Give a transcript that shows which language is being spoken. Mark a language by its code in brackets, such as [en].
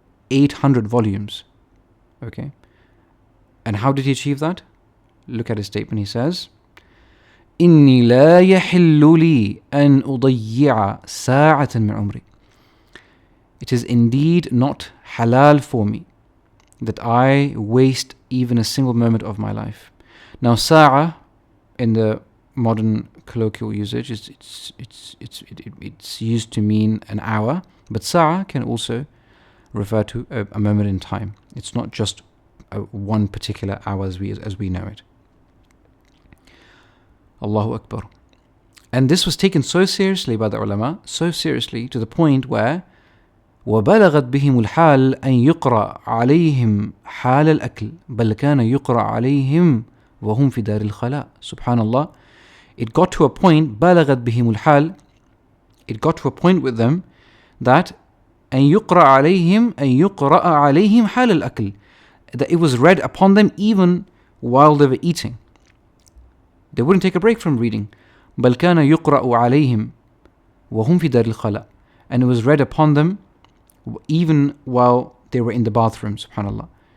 [en] 800 volumes. Okay. And how did he achieve that? Look at his statement. He says, [ar] إني لا يحل لي أن أضيع ساعة من عمري. [en] It is indeed not halal for me that I waste even a single moment of my life. Now, sa'a in the modern colloquial usage, it's used to mean an hour, but sa'a can also refer to a moment in time. It's not just one particular hour as we know it. Allahu Akbar. And this was taken so seriously by the ulama, so seriously to the point where [ar] وبلغت بهم الحال أن يقرأ عليهم حال الأكل بل كان يقرأ عليهم وهم في دار الخلاء. [en] Subhanallah. It got to a point, [ar] بلغت بهم الحال, [en] it got to a point with them that [ar] أن يقرأ عليهم حال الأكل, [en] that it was read upon them even while they were eating. They wouldn't take a break from reading. [ar] بل كان يقرأ عليهم وهم في دار الخلاء, [en] and it was read upon them even while they were in the bathroom. Subhanallah.